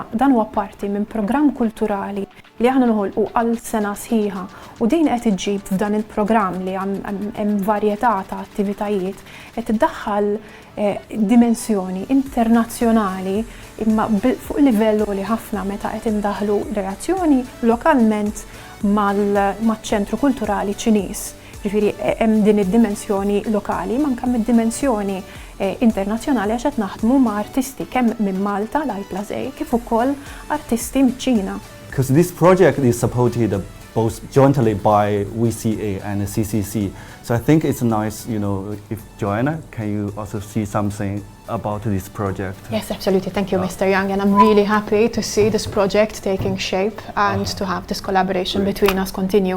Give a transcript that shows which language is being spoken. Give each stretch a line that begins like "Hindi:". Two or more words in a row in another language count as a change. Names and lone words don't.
Maltese: Dan huwa parti minn programm kulturali li aħna nħolqu għal sena sħiħa u din qed iġġib f'dan il-programm li hemm varjetà ta' attivitajiet qed iddaħħal dimensjoni internazzjonali imma fuq livellu li ħafna meta qed indaħlu relazzjoni lokalment maċ-ċentru kulturali Ċiniż. Ġifieri hemm din id-dimensjoni lokali, ma anke mid-dimensjoni internazzjonali għax qed naħdmu ma' artisti kemm minn Malta l-I+A kif ukoll artisti miċ-Ċina.
English: Because this project is supported both jointly by VCA and CCC. So I think it's nice, if Joanna, can you also see something about this project? Yes, absolutely. Thank you, Mr. Young. And I'm really happy to see this project taking shape and to have this collaboration between us continue.